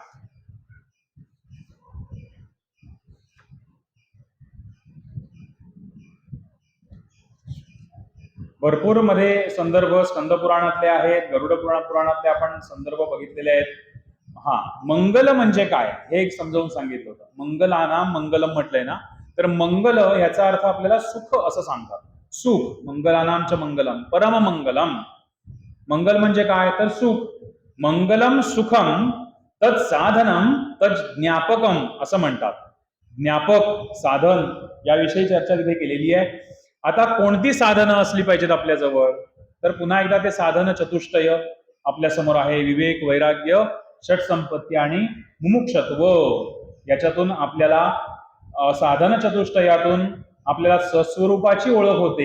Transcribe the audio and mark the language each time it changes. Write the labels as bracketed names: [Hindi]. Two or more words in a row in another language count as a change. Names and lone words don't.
[Marathi] भरपूर मध्ये संदर्भ स्कंद पुराणातले आहेत, गरुड पुराणातले आपण संदर्भ बघितलेले आहेत. मंगल म्हणजे काय हे एक समजावून सांगितलं होतं. [Sanskrit] मंगलानाम मंगलम [Marathi] म्हटलंय ना, तर मंगल याचा अर्थ आपल्याला सुख असं सांगतात. सुख, [Sanskrit] मंगलानामच मंगलम, परम मंगलम. [Marathi] मंगल म्हणजे काय? तर सुख. [Sanskrit] मंगलम सुखम तत् साधनम तत् ज्ञापकम [Marathi] असं म्हणतात. ज्ञापक, साधन याविषयी चर्चा तिथे केलेली आहे. आता कोणती साधनं असली पाहिजेत आपल्याजवळ? तर पुन्हा एकदा ते साधन चतुष्टय आपल्या समोर आहे. विवेक, वैराग्य, षटसंपत्ती आणि मुमुक्षत्व. याच्यातून आपल्याला साधन चतुष्टयातून आपल्याला सस्वरूपाची ओळख होते.